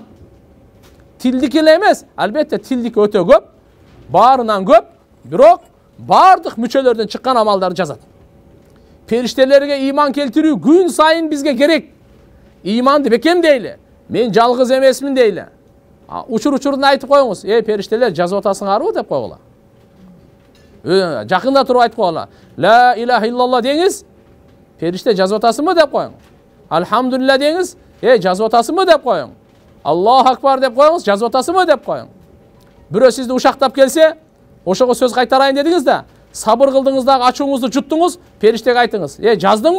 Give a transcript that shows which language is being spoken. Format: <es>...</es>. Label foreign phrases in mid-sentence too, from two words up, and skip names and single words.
<ky>Тилдик эле эмес, албетте тилдик өтө көп, баарынан көп, бирок баардык мүчөлөрдөн чыккан амалдарды жазат. Периштелерге иман келтирүү күн сайын бизге керек. Иманды бекемдейли. Мен жалгыз эмесмин дейли. Учурунда айтып коюңуз: "Периштелер жазып атасыңарбы?" деп койгула. Жакында туруп айтып койгула.</ky> <ar>"لا إله إلا الله"</ar> <ky>деңиз, "Периште жазып атасыңбы?" деп коюң. "Алхамдулилла" деңиз, "Жазып атасыңбы?" деп коюң.</ky> <ar>"الله أكبر"</ar> <ky>деп коюңуз, "Жазып атасыңбы?" деп коюң. Бирөө сизди ушактап келсе, ошого сөз кайтарайын дедиңиз да, сабыр кылдыңыз дагы, ачууңузду жуттуңуз, периштеге айтыңыз: "Жаздыңбы?"</ky>